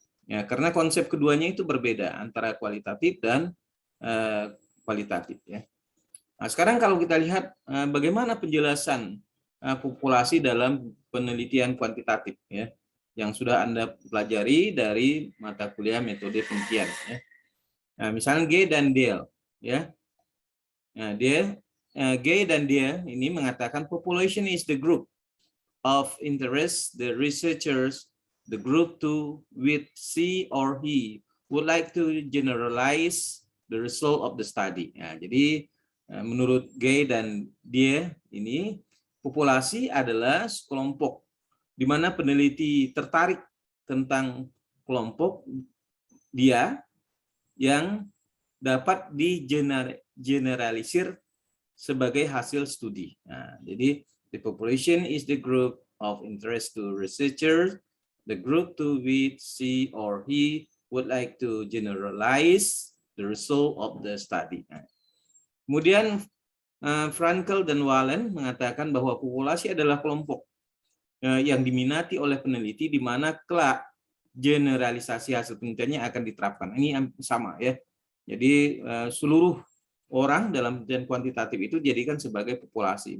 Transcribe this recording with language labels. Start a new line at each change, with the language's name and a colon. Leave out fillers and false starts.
Indonesian: Ya, karena konsep keduanya itu berbeda antara kualitatif dan kualitatif, ya. Nah, sekarang kalau kita lihat bagaimana penjelasan populasi dalam penelitian kuantitatif, ya, yang sudah Anda pelajari dari mata kuliah metode penelitian, ya. Nah, misalnya G dan Dale, ya. Nah, G dan Dale ini mengatakan
English: population is the group of interest the researchers, the group to which she or he would like to generalize the result of the study.
Indonesian: Nah, jadi menurut Gay dan dia ini, populasi adalah kelompok di mana peneliti tertarik tentang kelompok dia yang dapat digeneralisir sebagai hasil studi. Nah, jadi
English: the population is the group of interest to researchers, the group to which she or he would like to generalize the result of the study.
Indonesian: Nah, kemudian Frankel dan Wallen mengatakan bahwa populasi adalah kelompok yang diminati oleh peneliti di mana kelak generalisasi hasil penelitiannya akan diterapkan. Ini sama, ya. Jadi seluruh orang dalam penelitian kuantitatif itu dijadikan sebagai populasi.